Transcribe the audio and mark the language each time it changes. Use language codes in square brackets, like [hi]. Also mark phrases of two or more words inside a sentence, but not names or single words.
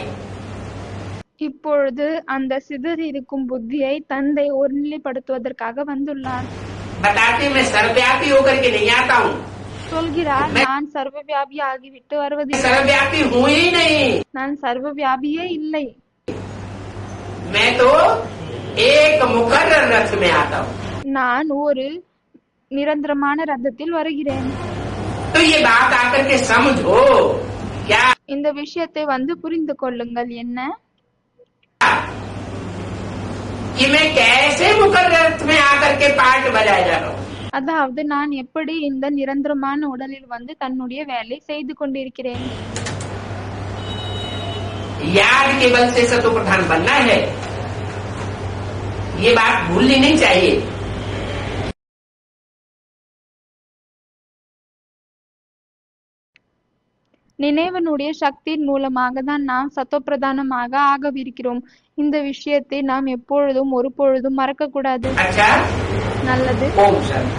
[ta] இப்பொழுது அந்த சிதறி இருக்கும் புத்தியை தந்தை ஒருநிலைப்படுத்துவதற்காக வந்துள்ளார். [hi] बताते मैं सर्वव्यापी होकर के नहीं आता हूँ, [ta] சொல்கிறார், நான் சர்வ வியாபி ஆகிவிட்டு வருவதில்லை, [hi] सर्वव्यापी हूँ ही नहीं। [ta] நான் சர்வ வியாபியே இல்லை, [hi] मैं तो एक मुकर्रर रथ में आता हूँ। [ta] நான் ஒரு நிரந்தரமான ரதத்தில் வருகிறேன். [hi] तो ये बात आकर के समझो क्या [ta] இந்த விஷயத்தை புரிந்து கொள்ளுங்கள். என்ன [hi] कि मैं कैसे मुकर्रर रथ में आकर के पार्ट बजाए जा रहा हूँ। [ta] அதாவது நான் எப்படி இந்த நிரந்தரமான உடலில் தன்னுடைய வேலை செய்து கொண்டிருக்கிறேன். [hi] याद के बल से सतो प्रधान बनना है, ये बात भूलनी नहीं चाहिए। [ta] நினைவனுடைய சக்தியின் மூலமாக தான் நாம் சத்தோப்பிரதானமாக ஆகவிருக்கிறோம். இந்த விஷயத்தை நாம் எப்பொழுதும் ஒரு பொழுதும் மறக்க கூடாது. [hi] अच्छा, [ta] நல்லது. [hi] ओम शांति।